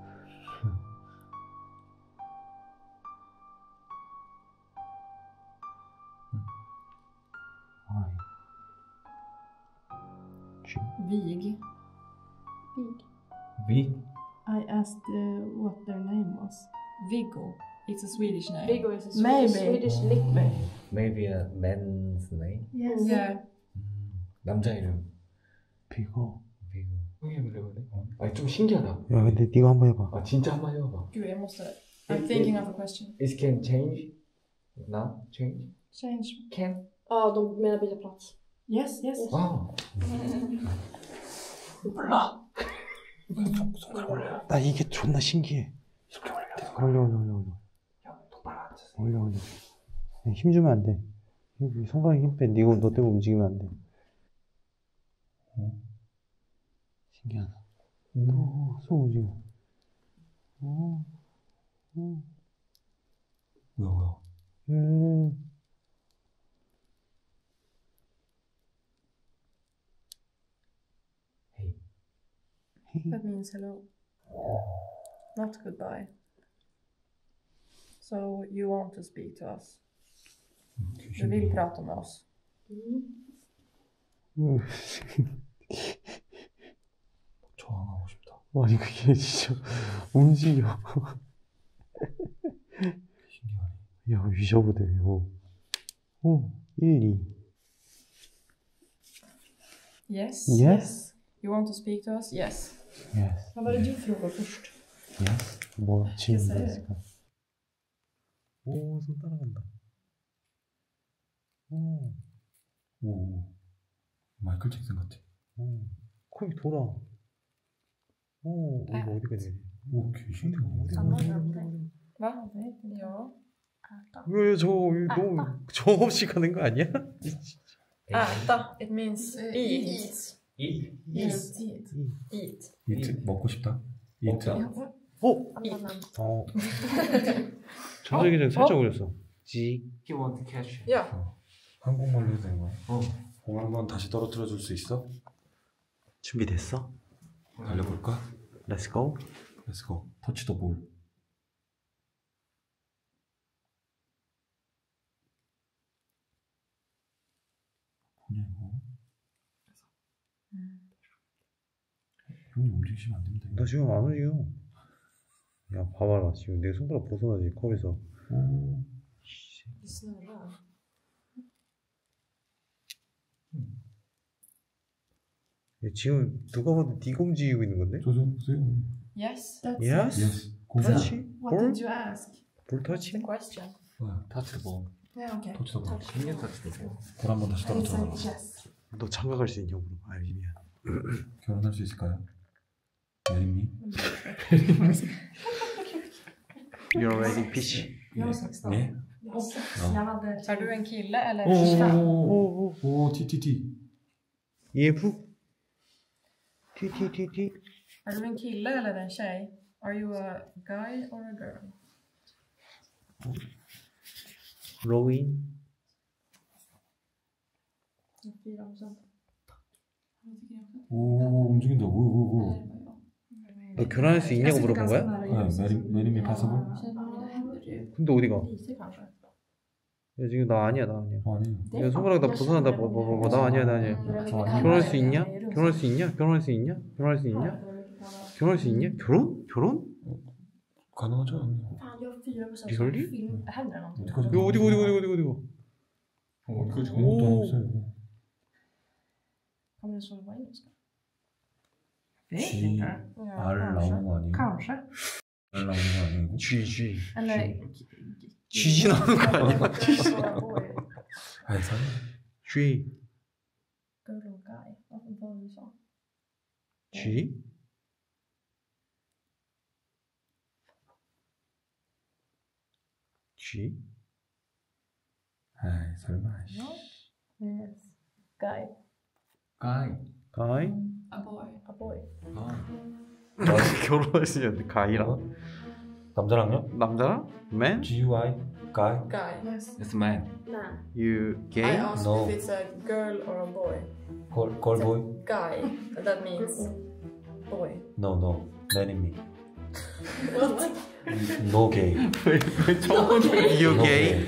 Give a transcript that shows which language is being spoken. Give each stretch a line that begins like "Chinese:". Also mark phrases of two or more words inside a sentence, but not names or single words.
Korean: 아이.
English: Vig. Vi? I asked what their name was. Viggo. It's a Swedish name. Viggo is a Maybe. Swedish nickname. Maybe a man's name? Yes. Yeah.
Korean: 남자 이름. 비고. 비고. 형이 해볼래 그래? 아니 좀 신기하다. 야 근데 네가 한번 해봐. 아 진짜 한번 해봐봐.
Swedish: Gud, jag måste...
English: I'm thinking of a question. It can change? Not change? Change. Can?
Swedish: Ja, de menar byta plats.
English: Yes, yes. Wow.
Korean: 몰라. 손가락 올려. 나 이게 존나 신기해. 올려. 올려. 힘 주면 안 돼. 손가락에 힘 빼. 너 때문에 움직이면 안 돼. 신기하다. 손 움직여. 뭐야?
English: That means hello. Not goodbye. So you want to speak to us?
Swedish: Du vill prata med oss?
Korean: 저항하고 싶다. 아니 그게 진짜 움직여. 신기하네. 야 위셔보대. 1, 2.
English: Yes. Yes. You want to speak to us? Yes. Yes.
Swedish: Vad var det du frågade först?
English: Yes.
Korean: 뭐 질문
English: Yes.
Korean: 있을까? 오, 손 따라간다. 오. 마이클 잭슨 같아. 코이 돌아. 이거 어디가 되지? 오, 귀신이야.
Swedish: Va? Ja.
Korean: 왜 저 없이 가는 거 아니야?
Swedish: Äta.
English: It means eat. Eat? Yes. Eat.
Korean: 이트 먹고 싶다. 이트. 전자기장 살짝 올렸어. 지.
English: He want to catch.
Swedish: Ja.
Korean: 한국말로 해도 되는 거야? 공 한번 다시 떨어뜨려 줄 수 있어? 준비됐어? 달려볼까?
English: Let's go. Let's go. touch the ball.
Korean: 뭐냐 이거? 형이 움직이시면 안 됩니다. 나 지금 안 움직여. 야 봐봐라 지금 내 손가락 벗어나지 컵에서.
Swedish: Det snurrar.
Korean: 야, 지금 누가 봐도 네가 움직이고 있는 건데? 저 좀 보세요.
English: Yes. That's Yes? Yes.
Korean: 공. 터치?
English: What
Korean: 볼?
English: did you ask? ball touch? The question. touch the ball. Yeah, okay. touch the ball.
Korean: 신경 터치 되세요. 볼 한번 다시
English: I
Korean: 떨어뜨려.
English: said yes.
Korean: 너 장가갈 수 있냐고 물어봐. 아 미안. 결혼할 수 있을까요? 예림님?
English: You're ready, fish.
Swedish: Jag har 16.
Korean: 네.
Swedish: Och jag hade... Är du en kille eller en tjej?
Korean: 오, TTT. EF? T.
Swedish: Är du en kille eller en tjej?
English: Are you a guy or a girl?
Korean: 로인. 4%. 오, 움직인다. 오. 너 결혼할 수 있냐고 물어본 거야?
English: 네, marry me possible?
Korean: 근데 어디가?
Swedish: Lite kanske.
Korean: 야 지금 나 아니야. 아니. 야 손가락 나 벗어난다. 나 아니야. 결혼할 수 있냐? 결혼할 수 있냐? 결혼? 가능하죠?
Swedish: Fan, jag har 4%
English: Really?
Swedish: film. Händer det någonting?
Korean: 어디까지? 야 어디가? 어디까지 간 것도 없어요.
Swedish: Kommer det så vara engelska?
Korean: G, R 나오는 거 아니에요?
Swedish: Kanske.
Korean: R 나오는 거 아니에요? G.
Swedish: Eller...
Korean: G 나오는 거 아니야? 아이, 설마. G.
Swedish: Girl och guy. Vad var det du sa?
Korean: G? G? 아이, 설마.
Swedish: Ja.
English: Yes. Guy. Guy.
Korean: 가이?
English: A boy. A boy.
Korean: 결혼하시는데 가이랑? 남자랑요? 남자랑?
English: Man? G-U-I. Guy. Guy. Yes. It's a man. Nah. You I gay? asked No. if it's a girl or a boy. Girl boy. Guy. That means boy. No, no. Man in me. What? No gay. You gay?